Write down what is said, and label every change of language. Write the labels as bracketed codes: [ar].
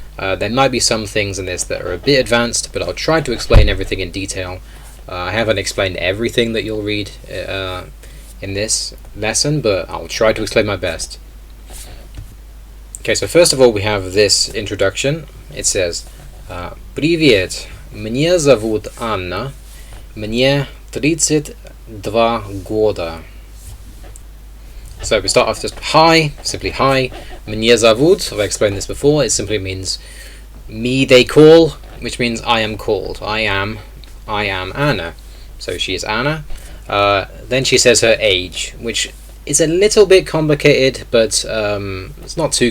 [en] There might be some things in this that are a bit advanced, but I'll try to explain everything in detail. I haven't explained everything that you'll read in this lesson, but I'll try to explain my best. Okay, so first of all we have this introduction. It says, [ru] «Привет, мне зовут Анна, мне 32 года». [en] So we start off just hi, simply hi. [ru] Мне зовут, [en] I've explained this before, it simply means me they call, which means I am called. I am Anna. So she is Anna. Then she says her age, which is a little bit complicated, but it's not too.